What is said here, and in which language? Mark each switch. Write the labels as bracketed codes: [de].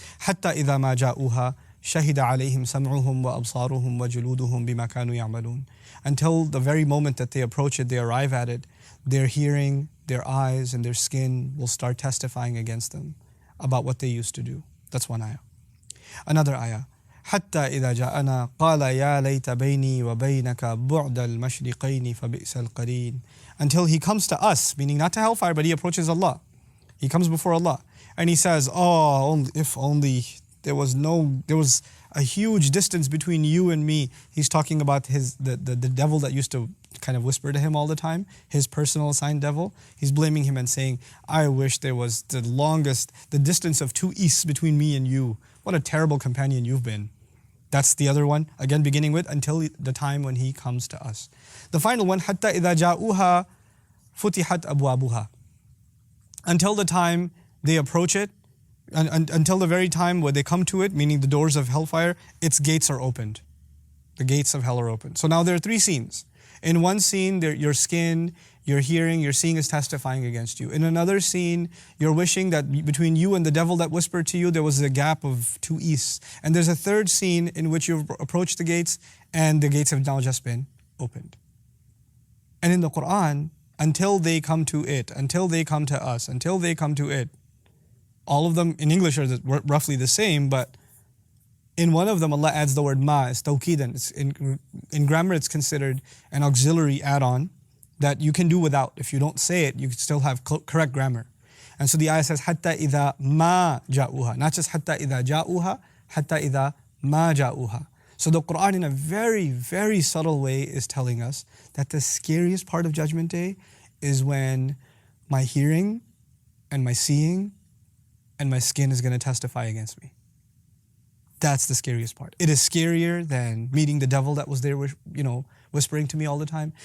[ar] حَتَّى إِذَا مَا جَاءُوهَا شَهِدَ عَلَيْهِمْ سَمْعُهُمْ وَأَبْصَارُهُمْ وَجُلُودُهُمْ بِمَا كَانُوا يَعْمَلُونَ. [en] Until the very moment that they approach it, they arrive at it, their hearing, their eyes, and their skin will start testifying against them about what they used to do. That's one ayah. Another ayah. [ar] حتى إذا جاءنا قال يا ليت بيني وبينك بعد المشرقين فبئس القرين. [en] Until he comes to us, meaning not to hellfire, but he approaches Allah. He comes before Allah and he says, if only there was a huge distance between you and me. He's talking about the devil that used to kind of whisper to him all the time, his personal assigned devil. He's blaming him and saying, I wish there was the distance of 2 easts between me and you. What a terrible companion you've been. That's the other one, again beginning with until the time when he comes to us. The final one, [ar] حَتَّى إِذَا جَاءُوهَا فُتِحَتْ أَبْوَابُهَا. [en] Until the time they approach it, until the very time where they come to it, meaning the doors of hellfire, its gates are opened. The gates of hell are opened. So now there are 3 scenes. In one scene, your skin, your hearing, your seeing is testifying against you. In another scene, you're wishing that between you and the devil that whispered to you, there was a gap of 2 easts. And there's a third scene in which you've approached the gates and the gates have now just been opened. And in the Qur'an, until they come to it, until they come to us, until they come to it, all of them in English are roughly the same, but in one of them, Allah adds the word ma, it's tawqidan. In grammar, it's considered an auxiliary add-on that you can do without. If you don't say it, you can still have correct grammar. And so the ayah says, [ar] حَتَّى إِذَا مَا جَاءُوهَا. [en] Not just [ar] حَتَّى إِذَا جَاءُوهَا, حَتَّى إِذَا مَا جَاءُوهَا. [en] So the Qur'an in a very, very subtle way is telling us that the scariest part of Judgment Day is when my hearing and my seeing and my skin is going to testify against me. That's the scariest part. It is scarier than meeting the devil that was there, whispering to me all the time.